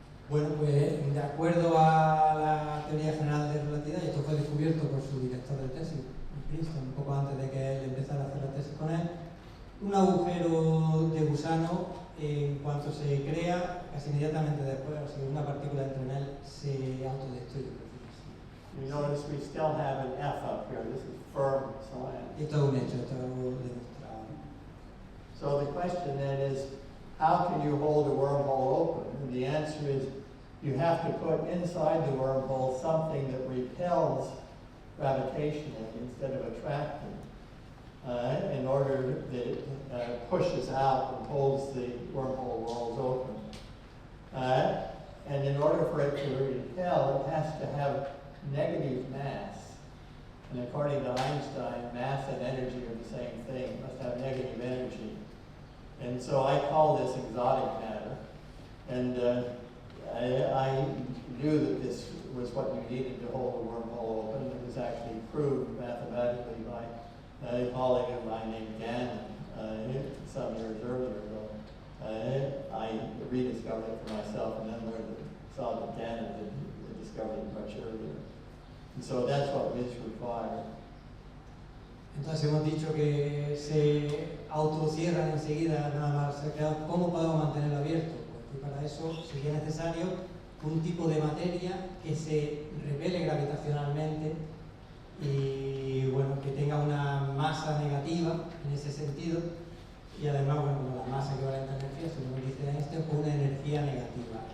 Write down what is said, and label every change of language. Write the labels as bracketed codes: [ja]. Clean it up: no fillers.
[es] Bueno, pues de acuerdo a la teoría general de relatividad, y esto fue descubierto por su director de tesis en Princeton, un poco antes de que él empezara a hacer la tesis con él, un agujero de gusano, en cuanto se crea, casi inmediatamente después, o sea, una partícula entra en él, se autodestruye. [en] You notice we still have an F up here. This is firm science. Y esto es un hecho, esto es algo demostrado. So the question then is, how can you hold a wormhole open? And the answer is, you have to put inside the wormhole something that repels gravitationally instead of attracting, in order that it pushes out and holds the wormhole walls open. And in order for it to repel, it has to have negative mass. And according to Einstein, mass and energy are the same thing. It must have negative energy. And so I call this exotic matter. And I knew that this was what you needed to hold the wormhole open. It was actually proved mathematically by a colleague of mine named Gannon some years earlier. I rediscovered it for myself and then saw that Gannon had discovered it much earlier. And so that's what is required. [es] Entonces hemos dicho que se autocierran enseguida nada más ser creados. ¿Cómo podemos mantenerlo abierto? Pues para eso sería necesario un tipo de materia que se repele gravitacionalmente y bueno, que tenga una masa negativa en ese sentido y además bueno, como la masa equivalente a energía, según dice Einstein, pues una energía negativa.